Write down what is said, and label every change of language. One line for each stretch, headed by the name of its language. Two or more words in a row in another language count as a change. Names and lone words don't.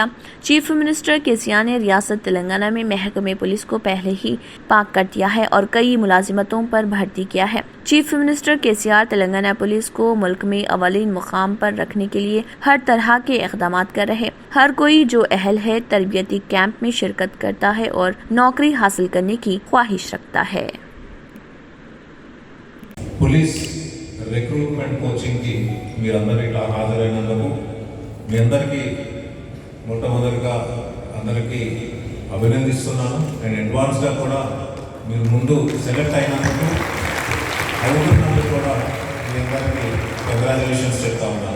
Urdu: چیف منسٹر کیسیار نے ریاست تلنگانہ میں محکمہ پولیس کو پہلے ہی پاک کر دیا ہے اور کئی ملازمتوں پر بھرتی کیا ہے۔ چیف منسٹر کیسیار تلنگانہ پولیس کو ملک میں اولین مقام پر رکھنے کے لیے ہر طرح کے اقدامات کر رہے۔ ہر کوئی جو اہل ہے تربیتی کیمپ میں شرکت کرتا ہے اور نوکری حاصل کرنے کی خواہش رکھتا ہے۔
English: police recruitment
Telugu: కోచింగ్కి మీరందరూ ఇట్లా హాజరైనందుకు మీ అందరికీ మొట్టమొదటిగా అందరికీ అభినందిస్తున్నాను. అండ్ అడ్వాన్స్గా కూడా మీరు ముందు సెలెక్ట్ అయినందుకు అవుతున్నందుకు కూడా మీ అందరికీ కంగ్రాచులేషన్స్ చెప్తా ఉన్నాను.